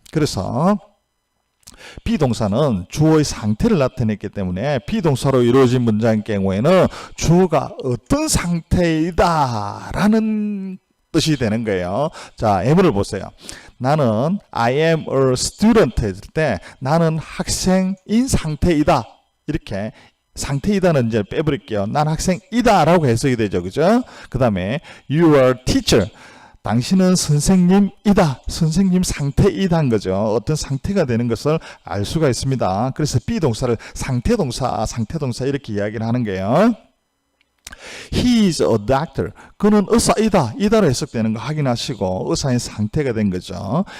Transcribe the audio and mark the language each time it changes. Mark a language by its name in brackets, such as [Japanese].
[Korean] 그래서 비동사는 주어의 상태를 나타냈기 때문에 비동사로 이루어진 문장의 경우에는 주어가 어떤 상태이다 라는 뜻이 되는 거예요. 자, 예문을 보세요. 나는 [English] I am a student [Korean] 했을 때 나는 학생인 상태이다. 이렇게 상태이다는 이제 빼버릴게요. 난 학생이다 라고 해석이 되죠. 그죠? 그 다음에 [English] you are teacher. [Korean] 당신은 선생님이다. 선생님 상태이다인 거죠. 어떤 상태가 되는 것을 알 수가 있습니다. 그래서 비동사를 상태동사 이렇게 이야기를 하는 거예요. [English] He is a doctor. [Korean] 그는 의사이다. 이다로 해석되는 거 확인하시고 의사의 상태가 된 거죠.